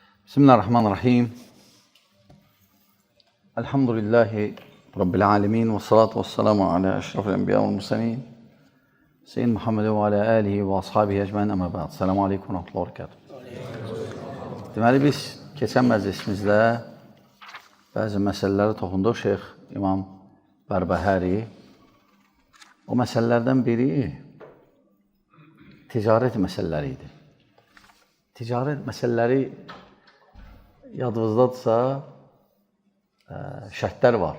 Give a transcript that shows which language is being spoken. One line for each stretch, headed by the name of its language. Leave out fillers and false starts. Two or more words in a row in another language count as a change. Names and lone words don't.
Arabic: بسم الله الرحمن الرحيم. الحمد لله رب العالمين والصلاة والسلام على أشرف الأنبياء والمرسلين. سيد محمد وعلى آله وأصحابه أجمعين أما بعد. السلام عليكم ورحمة الله وبركاته.
Azerbaijani: Deməli, biz keçən məclisimizdə bəzi məsələləri toxunduq. Şeyx İmam Bərbəhəri. O məsələlərdən biri ticarət məsələləri idi. Ticarət məsələləri yadınızdadırsa, şərtlər var.